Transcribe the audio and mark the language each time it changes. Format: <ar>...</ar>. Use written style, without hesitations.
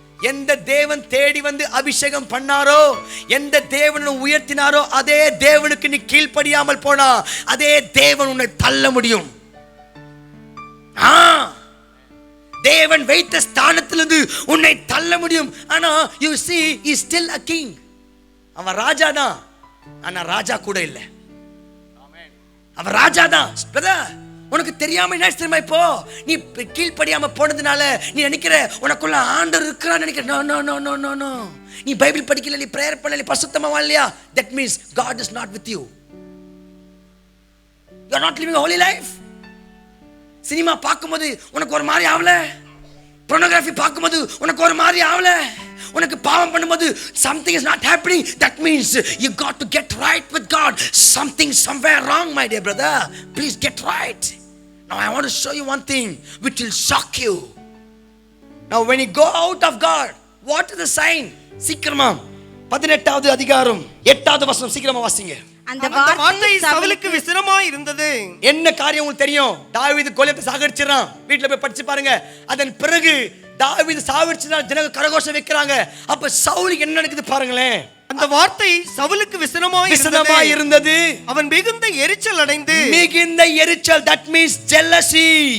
<ta>எந்த தேவன் தேடி வந்து அபிஷேகம் பண்ணாரோ, எந்த தேவனை உயர்த்தினாரோ, அதே தேவனுக்கு நீ கீழ்ப்படியாமல் போனா அதே தேவன் உன்னை தள்ள முடியும். தேவன் வைத்த ஸ்தானத்திலிருந்து உன்னை தள்ள முடியும். ஆனா</ta> <en>you see he is still a king.</en> <ta>அவன் ராஜா தான், ஆனா ராஜா கூட இல்லை. அவன் ராஜா தான். உனக்கு தெரியாம என்ன தெரியுமா, இப்போ நீ கீழ்ப்படியாம போனதுனால நீ நினைக்கிற உனக்குள்ள ஆண்டவர் இருக்கிறான்னு நினைக்கிற. No no no no no no. நீ பைபிள் படிக்கல, நீ பிரேயர் பண்ணல, நீ பரிசுத்தமா வாழலையா,</ta> <en>that means God is not with you. You are not living a holy life.</en> <ta>Cinema பார்க்கும்போது உனக்கு ஒரு மாதிரி ஆவல, pornography பார்க்கும்போது உனக்கு ஒரு மாதிரி ஆவல, உனக்கு பாவம் பண்ணும்போது</ta> <en>something is not happening, that means you got to get right with God. Something somewhere wrong, my dear brother. Please get right. Now I want to show you one thing which will shock you. Now when you go out of God, what is the sign?</en> <ta>சீக்கிரமா 18வது அதிகாரம் 8வது வசனம் சீக்கிரமா வாசிங்க. அந்த வார்த்தை சவுலுக்கு விசிரமாய் இருந்தது. என்ன காரியம் உங்களுக்கு தெரியும்? தாவீது கோலியாத்தை சாகடிச்சிரான். வீட்ல போய் படிச்சு பாருங்க. அதன் பிறகு தாவீது சாகடிச்சதால ஜனங்க கரகோஷம் வைக்கறாங்க. அப்ப சவுலுக்கு என்ன நடக்குது பாருங்களேன். அந்த வார்த்தை சவுலுக்கு விசிரமாய் இருந்தது. அவன் மிகுந்த எரிச்சல் அடைந்து, மிகுந்த எரிச்சல்,</ta> <en>that means jealousy.</en>